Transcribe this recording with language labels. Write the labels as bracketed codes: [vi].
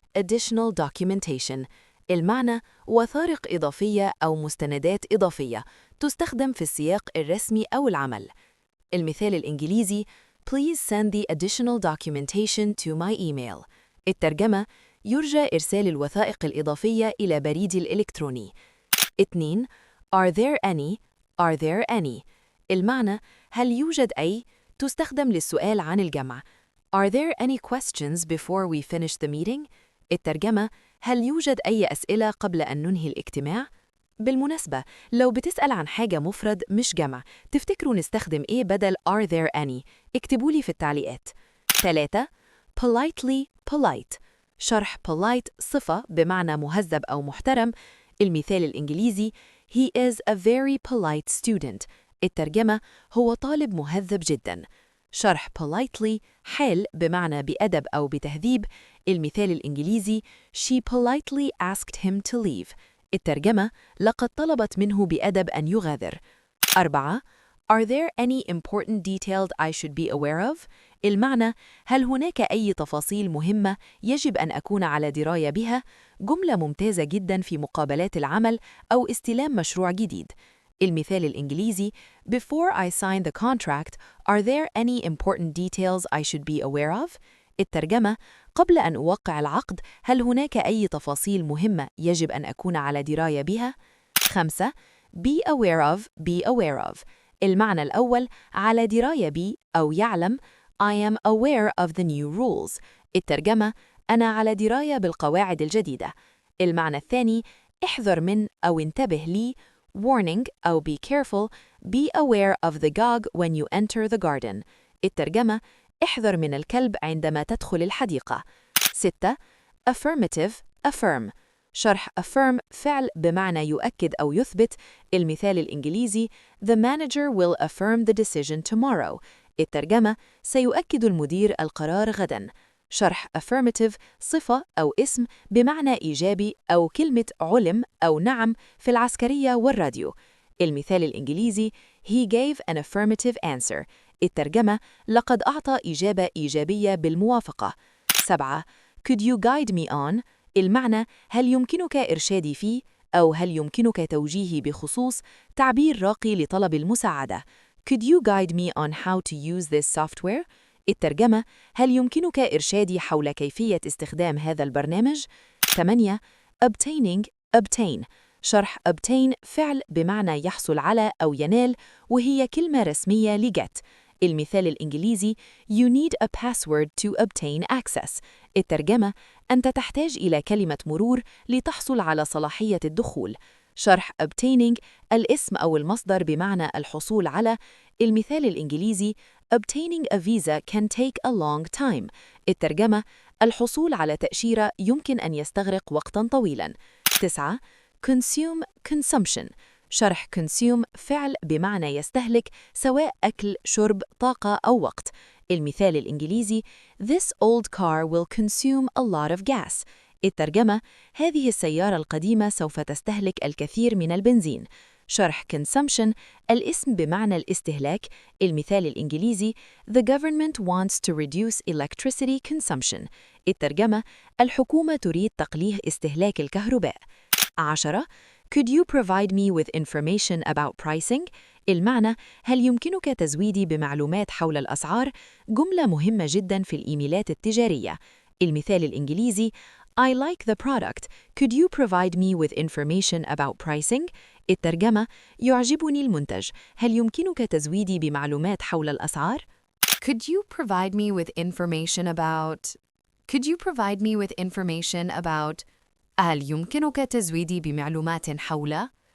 [en] Additional documentation [ar] المعنى وثائق إضافية أو مستندات إضافية تستخدم في السياق الرسمي أو العمل. المثال الإنجليزي [en] Please send the additional documentation to my email. [ar] الترجمة يرجى إرسال الوثائق الإضافية إلى بريدي الإلكتروني. [en] 2. Are there any. Are there any [ar] المعنى هل يوجد أي تستخدم للسؤال عن الجمع. [en] Are there any questions before we finish the meeting؟ [ar] الترجمة هل يوجد أي أسئلة قبل أن ننهي الاجتماع؟ بالمناسبة لو بتسأل عن حاجة مفرد مش جمع، تفتكروا نستخدم إيه بدل [en] are there any؟ [ar] اكتبولي في التعليقات. [en] 3. Politely. [ar] Polite شرح polite صفة بمعنى مهذب أو محترم. المثال الإنجليزي [en] He is a very polite student. [ar] الترجمة هو طالب مهذب جداً. شرح politely حال بمعنى بأدب أو بتهذيب. المثال الإنجليزي [en] She politely asked him to leave. [ar] الترجمة لقد طلبت منه بأدب أن يغادر. 4. [en] Are there any important details I should be aware of؟ [ar] المعنى هل هناك أي تفاصيل مهمة يجب أن أكون على دراية بها؟ جملة ممتازة جدا في مقابلات العمل أو استلام مشروع جديد. المثال الإنجليزي [en] Before I sign the contract, are there any important details I should be aware of؟ [ar] الترجمة قبل أن أوقع العقد هل هناك أي تفاصيل مهمة يجب أن أكون على دراية بها؟ 5. [en] Be aware of. [ar] Be aware of المعنى الأول على دراية ب أو يعلم. [en] I am aware of the new rules. [ar] الترجمة أنا على دراية بالقواعد الجديدة. المعنى الثاني احذر من أو انتبه لي. [en] Warning [ar] أو [en] be careful. Be aware of the dog when you enter the garden. [ar] الترجمة احذر من الكلب عندما تدخل الحديقة. [en] 6. Affirmative. [ar] Affirm شرح affirm فعل بمعنى يؤكد أو يثبت. المثال الإنجليزي [en] The manager will affirm the decision tomorrow. [ar] الترجمة سيؤكد المدير القرار غداً. شرح affirmative صفة أو اسم بمعنى إيجابي أو كلمة علم أو نعم في العسكرية والراديو. المثال الإنجليزي [en] He gave an affirmative answer. [ar] الترجمة لقد أعطى إجابة إيجابية بالموافقة. 7. [en] Could you guide me on؟ [ar] المعنى هل يمكنك إرشادي فيه أو هل يمكنك توجيهي بخصوص تعبير راقي لطلب المساعدة. [en] Could you guide me on how to use this software؟ [ar] الترجمة هل يمكنك إرشادي حول كيفية استخدام هذا البرنامج؟ 8. [en] Obtaining. [ar] Obtain شرح obtain فعل بمعنى يحصل على أو ينال، وهي كلمة رسمية لget. المثال الإنجليزي [en] You need a password to obtain access. [ar] الترجمة أنت تحتاج إلى كلمة مرور لتحصل على صلاحية الدخول. شرح obtaining الاسم أو المصدر بمعنى الحصول على. المثال الإنجليزي [en] Obtaining a visa can take a long time. [ar] الترجمة الحصول على تأشيرة يمكن أن يستغرق وقتاً طويلاً. [en] 9. Consume. [ar] Consumption شرح consume فعل بمعنى يستهلك سواء أكل، شرب، طاقة أو وقت. المثال الإنجليزي [en] This old car will consume a lot of gas. [ar] الترجمة هذه السيارة القديمة سوف تستهلك الكثير من البنزين. شرح consumption الاسم بمعنى الاستهلاك. المثال الإنجليزي [en] The government wants to reduce electricity consumption. [ar] الترجمة الحكومة تريد تقليل استهلاك الكهرباء. 10. [en] Could you provide me with information about pricing؟ [ar] المعنى هل يمكنك تزويدي بمعلومات حول الأسعار؟ جملة مهمة جدا في الإيميلات التجارية. المثال الإنجليزي [en] I like the product. Could you provide me with information about pricing؟ [ar] الترجمة يعجبني المنتج، هل يمكنك تزويدي بمعلومات حول الأسعار؟ [en] Could you provide me with information about Could you provide me with information about [ar] هل يمكنك تزويدي بمعلومات حول